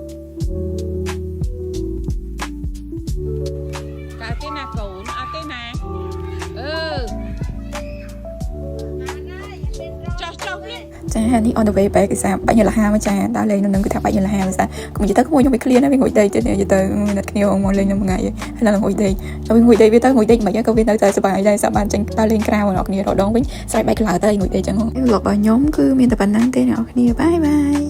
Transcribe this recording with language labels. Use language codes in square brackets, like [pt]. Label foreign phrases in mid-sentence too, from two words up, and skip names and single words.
[km] ចានេះ [en] on the way back [km] គឺថាបាញ់យល់ហាមកចាដើរលេងនៅនឹងគឺថាបាញ់យល់ហាមកចាកុំនិយាយទៅក្មួយខ្ញុំវា clear ណាវាងុយដេកទៀតនិយាយទៅអ្នកគ្នាមកលេងនៅមួយថ្ងៃហើយឡើងងុយដេកចូលងុយដេកវាទៅងុយដេកមិនក៏វានៅតែសប្បាយដែរសាប់បានចេញដើរលេងក្រៅអ្នកគ្នារដងវិញស្រែកបែកក្លើទៅងុយដេកចឹងលោករបស់ខ្ញុំគឺមានតែប៉ុណ្្នឹងទេអ្នកគ្នាបាយបាយ